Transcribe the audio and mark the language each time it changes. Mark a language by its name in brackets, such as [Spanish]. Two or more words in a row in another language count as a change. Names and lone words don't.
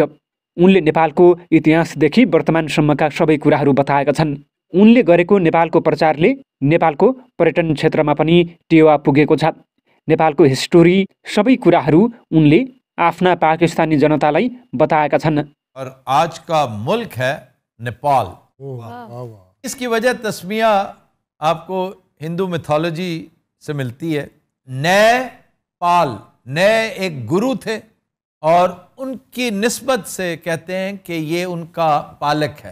[Nepali] उनले नेपालको इतिहासदेखि वर्तमानसम्मका सबै कुराहरू बताएका छन्। उनले गरेको नेपालको प्रचारले नेपालको पर्यटन क्षेत्रमा पनि टेवा पुगेको छ। नेपालको हिस्टोरी सबै कुराहरू उनले आफ्ना पाकिस्तानी जनतालाई बताएका छन्। [Urdu] اور آج کا ملک ہے نیپال. اس کی وجہ تسمیہ آپ کو [English] Hindu mythology [Urdu] سے ملتی ہے. نئے پال، نئے ایک گرو تھے اور ان کی نسبت سے کہتے ہیں کہ یہ ان کا پالک ہے.